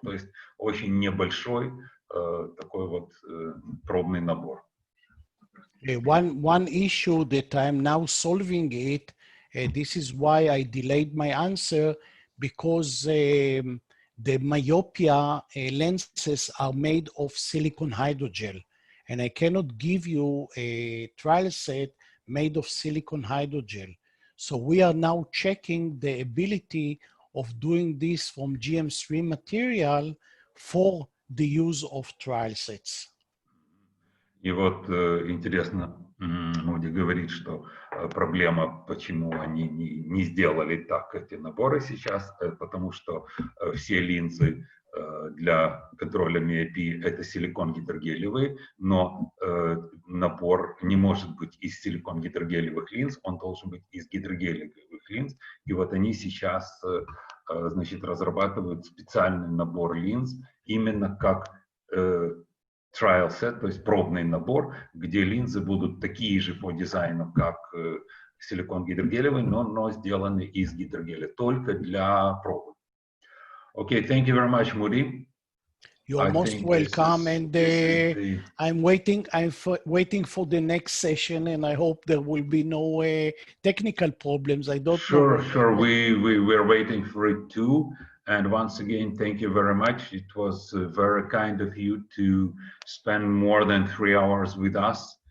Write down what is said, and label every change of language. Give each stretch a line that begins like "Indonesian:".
Russian: То есть очень небольшой такой вот пробный набор.
English: One issue that I'm now solving it, this is why I delayed my answer, because the myopia lenses are made of silicone hydrogel, and I cannot give you a trial set made of silicone hydrogel. So we are now checking the ability of doing this from GM3 material for the use of trial sets.
Russian: И вот интересно, Муди говорит, что проблема, почему они не сделали так эти наборы сейчас, потому что все линзы для контроля миопии это силикон-гидрогелевые, но набор не может быть из силикон-гидрогелевых линз, он должен быть из гидрогелевых линз. И вот они сейчас, значит, разрабатывают специальный набор линз, именно как trial set, то есть пробный набор, где линзы будут такие же по дизайну, как силикон-гидрогелевый, но сделаны из гидрогеля, только для пробы.
English: Okay, thank you very much, Mudi. You are most welcome, and I'm waiting for the next session, and I hope there will be no technical problems. I don't know. Sure. We're waiting for it too. And once again, thank you very much. It was very kind of you to spend more than 3 hours with us.